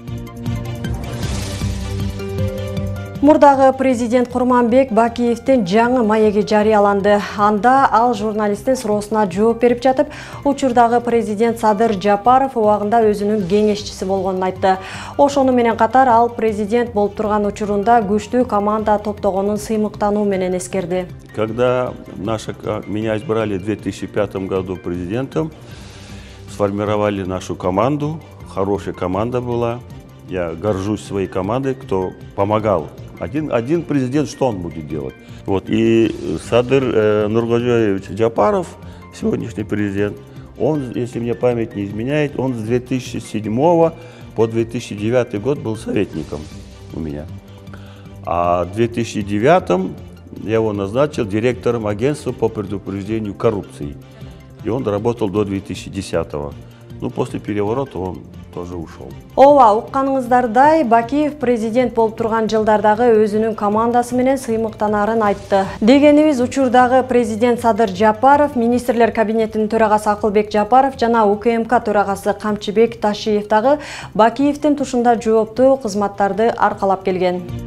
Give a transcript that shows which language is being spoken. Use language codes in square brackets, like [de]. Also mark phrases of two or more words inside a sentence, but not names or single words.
[ky] Мурдагы президент Курманбек Бакиевдин жаңы маеги жарыяланды. Анда ал журналисттин суроосуна жооп берип жатып, учурдагы президент Садыр Жапаров убагында өзүнүн кеңешчиси болгонун айтты. Ошону менен катар ал президент болуп турган учурунда күчтүү команда топтогонун сыймыктануу менен эскерди. [ru] Когда меня избрали в 2005 году президентом, сформировали нашу команду, хорошая команда была. Я горжусь своей командой, кто помогал. Один президент, что он будет делать? Вот. И Садыр Нургожоевич Джапаров, сегодняшний президент, он, если мне память не изменяет, он с 2007 по 2009 год был советником у меня. А в 2009 я его назначил директором агентства по предупреждению коррупции. И он работал до 2010. Ну, после переворота он тоже ушел. [ky] Ооба, укканыңыздардай, Бакиев президент болуп турган жылдардагы өзүнүн командасы менен сыймыктанарын айтты. Дегенибиз, учурдагы президент Садыр Жапаров, министрлер кабинетинин төрагасы Акылбек Жапаров жана УКМК төрагасы Камчыбек Ташиев дагы Бакиевдин тушунда жооптуу кызматтарды аркалап келген.